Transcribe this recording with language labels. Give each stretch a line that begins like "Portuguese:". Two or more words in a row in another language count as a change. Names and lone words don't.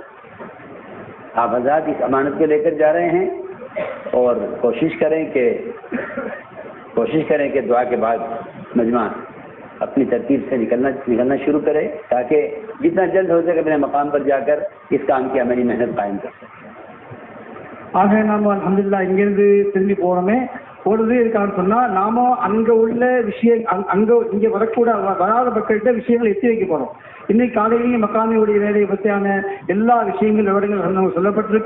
Urdu: آپ حضرات اس امانت کو لے کر جا رہے ہیں اور کوشش کریں کہ کوشش کریں کہ دعا کے بعد مجمع اپنی ترتیب سے نکلنا شروع کرے تاکہ جتنا جلد ہو سکے اپنے مقام پر جا کر اس کام کی عملی محنت قائم کر سکیں.
Tamil: ஆக நாம அல்ஹம்துலில்லாஹ் இங்கிருந்து திரும்பி போறோமே பொழுது இருக்கான்னு சொன்னா நாம அங்க உள்ள இங்க வராத மக்கள்கிட்ட விஷயங்களை எத்தி வைக்க போறோம். இன்னைக்கு காலையிலேயே மக்காமியுடைய வேலையை பற்றியான எல்லா விஷயங்கள் விவரங்கள் சொல்லப்பட்டிருக்கு.